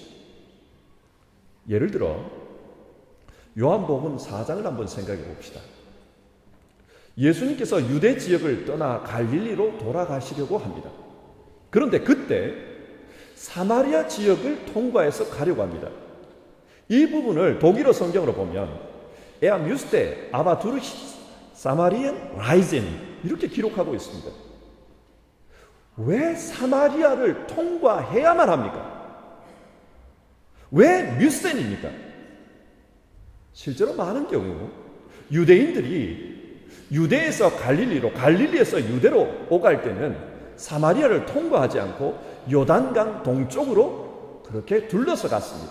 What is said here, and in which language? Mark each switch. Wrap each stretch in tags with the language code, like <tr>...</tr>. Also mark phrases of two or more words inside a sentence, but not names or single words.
<ko>예를 들어 요한복음 4장을 한번 생각해 봅시다. 예수님께서 유대 지역을 떠나 갈릴리로 돌아가시려고 합니다. 그런데 그때 사마리아 지역을 통과해서 가려고 합니다. 이 부분을 독일어 성경으로 보면</ko> <de>Er müsste aber durch Samarien reisen</de> <ko>이렇게 기록하고 있습니다. 왜 사마리아를 통과해야만 합니까? 왜 뮤센입니까? 실제로 많은 경우 유대인들이 유대에서 갈릴리로, 갈릴리에서 유대로 오갈 때는 사마리아를 통과하지 않고 요단강 동쪽으로 그렇게 둘러서 갔습니다.</ko>